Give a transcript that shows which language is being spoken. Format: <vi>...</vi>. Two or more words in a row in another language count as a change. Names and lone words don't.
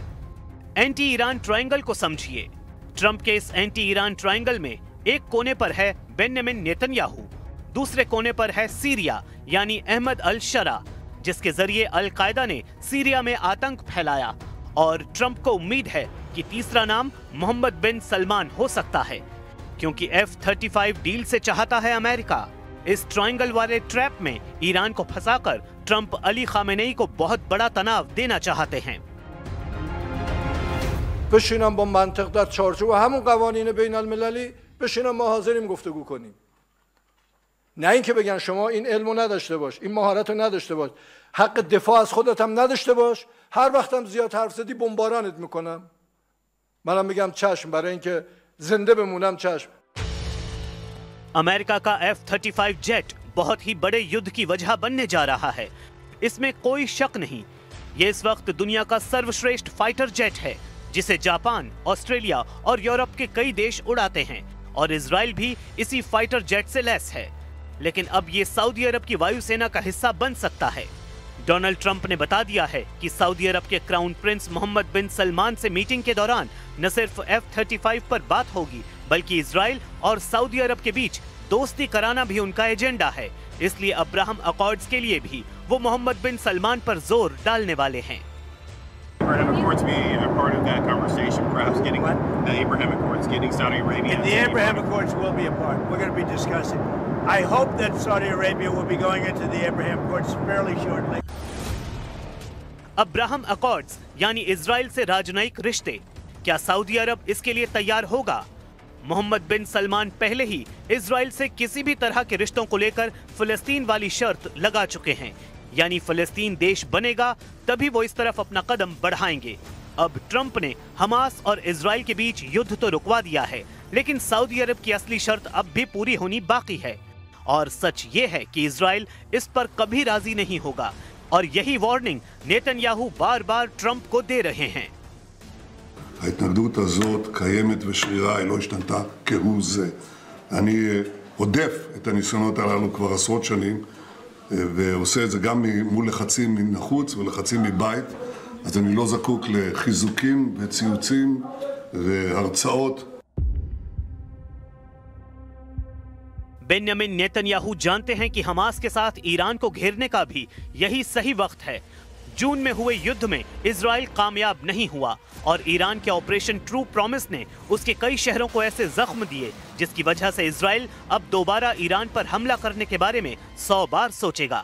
<en>anti Iran triangle</en> <hi>को समझिए। ट्रंप के इस</hi> <en>anti Iran triangle</en> <hi>में एक कोने पर है बेंजामिन नेतन्याहू, दूसरे कोने पर है सीरिया यानी अहमद अल शरा, जिसके जरिए अल कायदा ने सीरिया में आतंक फैलाया। और ट्रंप को उम्मीद है कि तीसरा नाम मोहम्मद बिन सलमान हो सकता है, क्योंकि F-35 डील से चाहता है अमेरिका। इस ट्रायंगल वाले ट्रैप में ईरान को फंसाकर ट्रंप अली खामेनेई को बहुत बड़ा तनाव देना चाहते हैं।</hi> <fa>بشینم با منطق در چارچوب همون قوانین بین المللی بشینم ما حاضریم گفتگو کنیم. نه اینکه بگن شما این علمو نداشته باش، این مهارتو نداشته باش، حق دفاع از خودت هم نداشته باش، هر وقتم زیاد حرف زدی بمبارانت میکنم. منم میگم چشم، برای اینکه زنده بمونم چشم.</fa> <hi>अमेरिका का F-35 जेट बहुत ही बड़े युद्ध की वजह बनने जा रहा है, इसमें कोई शक नहीं। ये इस वक्त दुनिया का सर्वश्रेष्ठ</hi> <en>fighter jet</en> <hi>है, जिसे जापान, ऑस्ट्रेलिया और यूरोप के कई देश उड़ाते हैं, और इजराइल भी इसी</hi> <en>fighter jet</en> <hi>से लैस है। लेकिन अब ये सऊदी अरब की वायुसेना का हिस्सा बन सकता है। डोनाल्ड ट्रंप ने बता दिया है कि सऊदी अरब के</hi> <en>crown prince</en> <hi>मोहम्मद बिन सलमान से मीटिंग के दौरान न सिर्फ F-35 पर बात होगी, बल्कि इजराइल और सऊदी अरब के बीच दोस्ती कराना भी उनका एजेंडा है। इसलिए अब्राहम अकॉर्ड्स के लिए भी वो मोहम्मद बिन सलमान पर जोर डालने वाले हैं।</hi> <en>Abraham Accords be a part of that conversation, perhaps getting the Abraham Accords, getting Saudi Arabia. And the Abraham Accords will be a part. We're going to be discussing. I hope that Saudi Arabia will be going into the Abraham Accords fairly shortly.</en> <hi>अब्राहम अकॉर्ड्स यानी इजराइल से राजनयिक रिश्ते, क्या सऊदी अरब इसके लिए तैयार होगा? मोहम्मद बिन सलमान पहले ही इजराइल से किसी भी तरह के रिश्तों को लेकर फिलिस्तीन वाली शर्त लगा चुके हैं, यानी फिलिस्तीन देश बनेगा तभी वो इस तरफ अपना कदम बढ़ाएंगे। अब ट्रंप ने हमास और इजराइल के बीच युद्ध तो रुकवा दिया है, लेकिन सऊदी अरब की असली शर्त अब भी पूरी होनी बाकी है। और सच ये है कि इजराइल इस पर कभी राजी नहीं होगा, और यही वार्निंग नेतन्याहू बार बार ट्रंप को दे रहे हैं।</hi> <he>ההתנגדות הזאת קיימת ושרירה, היא לא השתנתה כהוא זה. אני הודף את הניסיונות הללו כבר עשרות שנים, ועושה את זה גם מול לחצים מן החוץ ולחצים מבית, אז אני לא זקוק לחיזוקים וציוצים והרצאות.</he> <hi>बेंजामिन नेतन्याहू जानते हैं कि हमास के साथ ईरान को घेरने का भी यही सही वक्त है। जून में हुए युद्ध में इजराइल कामयाब नहीं हुआ, और ईरान के ऑपरेशन ट्रू प्रॉमिस ने उसके कई शहरों को ऐसे जख्म दिए जिसकी वजह से इजराइल अब दोबारा ईरान पर हमला करने के बारे में 100 बार सोचेगा।</hi>